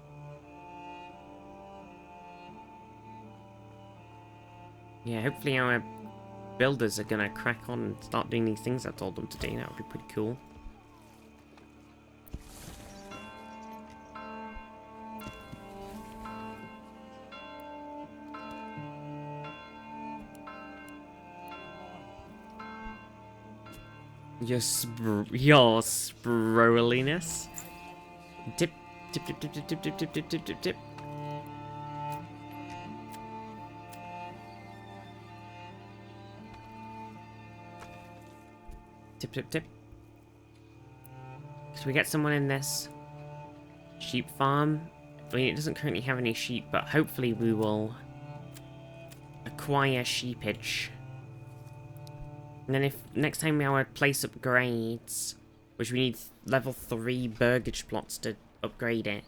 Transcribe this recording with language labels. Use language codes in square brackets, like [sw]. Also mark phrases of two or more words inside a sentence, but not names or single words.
[en] Yeah, hopefully our builders are gonna crack on and start doing these things I told them to do. That would be pretty cool. Your Sproliness. Tip, tip, tip, tip, tip, tip, tip, tip, tip, tip, tip, tip. Tip, tip, tip. Should we get someone in this sheep farm? I mean, it doesn't currently have any sheep, but hopefully we will acquire sheepage. And then if next time our place upgrades, which we need level 3 burgage plots to upgrade it.